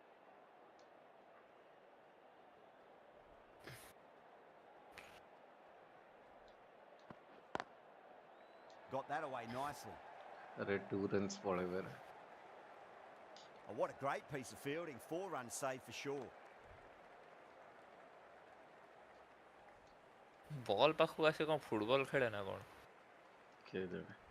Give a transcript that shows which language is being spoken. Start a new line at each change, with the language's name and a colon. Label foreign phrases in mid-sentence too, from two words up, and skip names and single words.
English: Got that away nicely. अरे 2 runs forever. Oh, what a great piece of fielding. 4 runs saved for sure.
Odia: ବଲ୍ ପାଖକୁ ଆସି କଣ ଫୁଟବଲ ଖେଳେ ନା କଣ?
Hindi: खेल देवे.